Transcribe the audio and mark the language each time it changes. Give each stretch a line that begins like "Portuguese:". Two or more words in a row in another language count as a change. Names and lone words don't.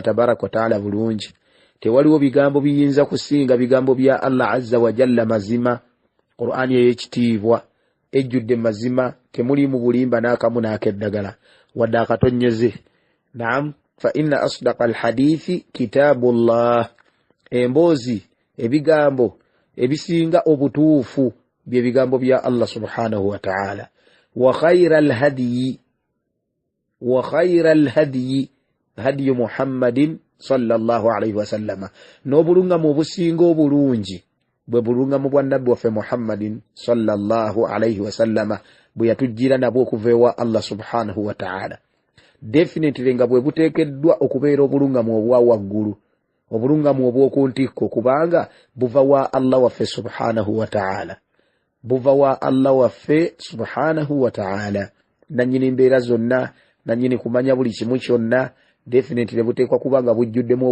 Arabic: تبارك وتعالى
Ganda: bulungi tewaliwo bigambo biyinza kusinga bigambo bya Allah
Arabic: عز وجل
Ganda: mazima Qur'ani eyekitiibwa ejjudde mazima temulimu bulimba n'akamu n'akeddagala wadde akatonyeze
Arabic: نعم فإن أصدق الحديث كتاب الله
Ganda: emboozi ebigambo ebisinga obutuufu bye bigambo bya Allah
Arabic: سبحانه وتعالى و خير الهدي هدي محمد صلى الله عليه وسلم
Ganda: n'obulunga mu businga obulungi bwe bulunga mu bwa nabbi waffe Muhammadin
Arabic: صلى الله عليه وسلم
Ganda: bwe yatujjira nabwo okuva ewa Allah
Arabic: سبحانه وتعالى
Ganda: definitely nga bwe buteekeddwa okubeera obulungamu obwa waggulu obulungamu obw'oku ntikko kubanga buva wa Allah waffe
Arabic: سبحانه وتعالى
Ganda: buva wa Allah waffe
Arabic: سبحانه وتعالى
Ganda: nanyini mbeera zonna nanyini kumanya buli kimu kyonna definitely buteekwa kubanga bujjuddemu